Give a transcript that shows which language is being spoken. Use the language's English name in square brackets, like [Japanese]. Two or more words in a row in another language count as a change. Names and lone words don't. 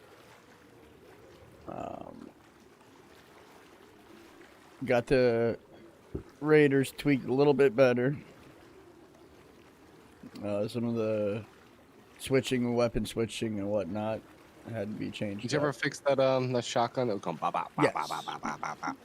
[English] Got the Raiders tweaked a little bit better. Some of the switching, weapon switching and whatnot had to be changed. Did you ever fix that shotgun that was going ba ba ba Yes. ba ba ba ba ba ba?